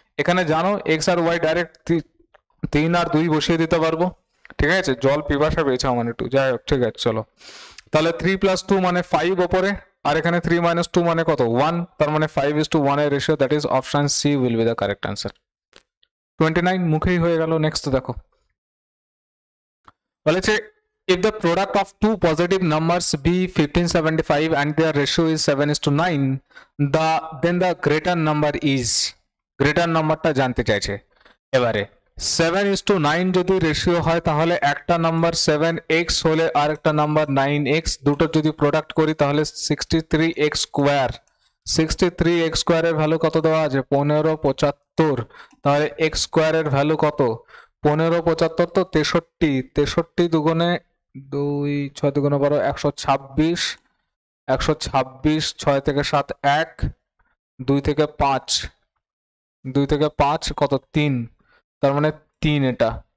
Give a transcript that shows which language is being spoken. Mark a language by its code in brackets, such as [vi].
[bn] এখানে জানো এক্স আর Y direct 3 আর 2 বসিয়ে দিতে পারবো, ঠিক আছে। জল পিপাসা পেয়েছে আমার একটু, যাই হোক ঠিক আছে চলো। তাহলে 3 + 2 মানে 5 ওপরে, আর এখানে 3 - 2 মানে কত, 1, তার মানে 5:1 এর ratio, [en] That is option C will be the correct answer. [bn] 29 মুখেই হয়ে গেল। নেক্সট দেখো বলেছে, [en] if the product of two positive numbers be 1575 and their ratio is 7:9, then the greater number is, greater [bn] নাম্বারটা জানতে চাইছে। এবারে 7:9 যদি রেশিও হয় তাহলে একটা নাম্বার 7x হলে আর একটা নাম্বার 9x, দুটো যদি প্রোডাক্ট করি তাহলে 63x স্কোয়ার। 63x স্কোয়ারের ভ্যালু কত দেওয়া আছে, 1575, তাহলে x স্কোয়ারের ভ্যালু কত, 1575 তো 63, 63 দুগুণে 2, 6 দুগুণে 12, 126, 126, 6 থেকে 7 1, 2 থেকে 5, 2 থেকে 5 কত, 3, তার মানে 3 এটা